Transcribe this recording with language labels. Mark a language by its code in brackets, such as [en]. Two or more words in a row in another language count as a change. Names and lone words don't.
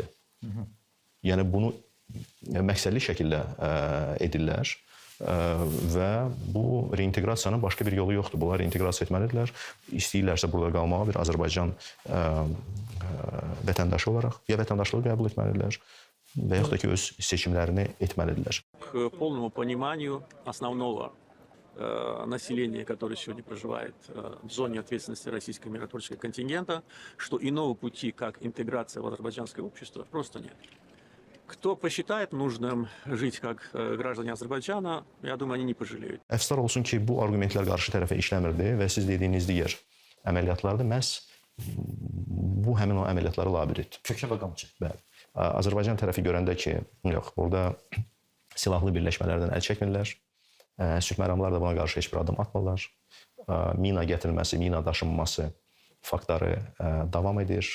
[az] Yəni bunu məqsədli şəkildə edirlər və bu reinteqrasiyanın başqa bir yolu yoxdur. Bunlar reinteqrasiya etməlidirlər. İstəyirlərsə burada qalmağa bir Azərbaycan vətəndaşı olaraq ya vətəndaşlığı qəbul etməlidirlər və yaxud da ki, öz seçimlərini etməlidirlər. [ru] К полному пониманию основного населения, которое сегодня проживает в зоне ответственности российского миротворческого контингента, что иного пути, как интеграция в азербайджанское общество, просто нет. Кто посчитает нужным жить как граждане Азербайджана, я думаю, они не пожалеют. [az] Əfsuslar olsun ki, bu arqumentlər qarşı tərəfə işləmirdi və siz dediyiniz digər əməliyyatlarda məhz bu həmin o əməliyyatlara labirdir. Kökə və qamçı. Bəli. Azərbaycan tərəfi görəndə ki, yox, burada silahlı birləşmələrdən əl çəkmirlər, sülh məramlar da buna qarşı heç bir adım atmırlar, mina gətirilməsi, mina daşınması faktları davam edir.